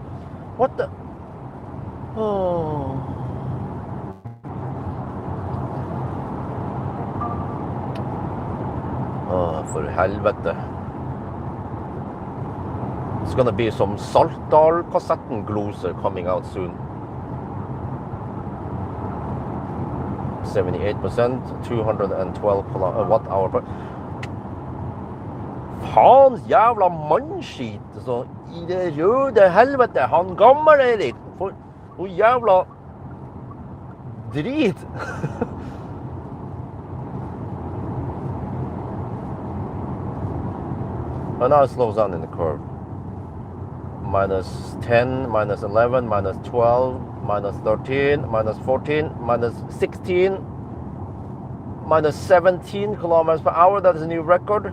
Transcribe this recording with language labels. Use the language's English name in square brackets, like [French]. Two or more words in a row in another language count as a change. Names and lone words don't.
[English] What the? Oh. [Norwegian] For helvete. [English] It's gonna be some [Norwegian] Saltdal-kassetten gloser [English] coming out soon. 78%, 212 watt-hour per. [Norwegian] Faens jævla mannskit, så i det røde helvete, han gammel-Erik, for noe jævla drit. [English] And now it slows down in the curve. Minus 10, minus 11, minus 12, minus 13, minus 14, minus 16, minus 17 kilometers per hour. That is a new record.